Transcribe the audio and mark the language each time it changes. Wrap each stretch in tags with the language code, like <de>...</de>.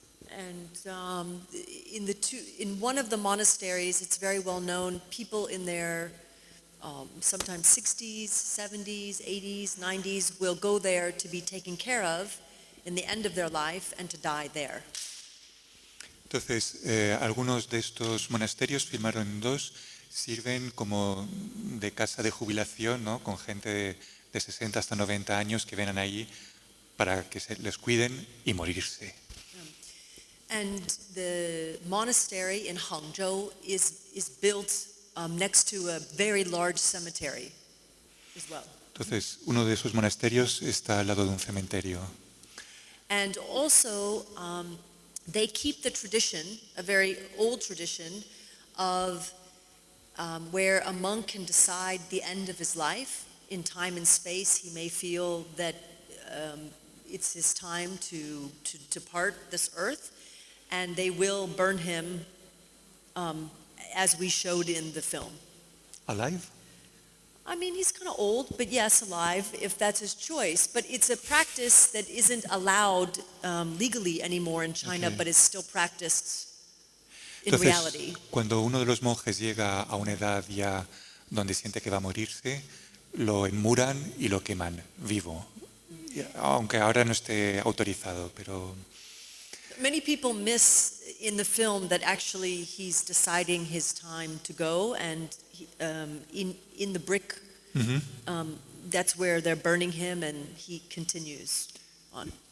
<en>And in one of the monasteries, it's very well known, people in their sometimes 60s, 70s, 80s, 90s will go there to be taken care of in the end of their life and to die there.</en> <es>Entonces, algunos de estos monasterios, filmaron 2, sirven como de casa de jubilación, ¿no? Con gente de 60 hasta 90 años que vienen allí para que se les cuiden y morirse.</es> <en>And the monastery in Hangzhou is built next to a very large cemetery as well.</en> <es>Entonces, uno de esos monasterios está al lado de un cementerio.</es> <en>And also, they keep the tradition, a very old tradition, of where a monk can decide the end of his life. In time and space, he may feel that it's his time to depart this earth, and they will burn him as we showed in the film. ¿Alive? I mean, he's kind of old, but yes, alive, if that's his choice. But it's a practice that isn't allowed legally anymore in China, Okay. but is still practiced in</en> <es>Entonces,</es> <en>reality.</en> <es>cuando uno de los monjes llega a una edad ya donde siente que va a morirse, lo enmuran y lo queman vivo. Aunque ahora no esté autorizado, pero...</es> <en>Many people miss in the film that actually he's deciding his time to go, and in the brick, that's where they're burning him, and he continues on.</en>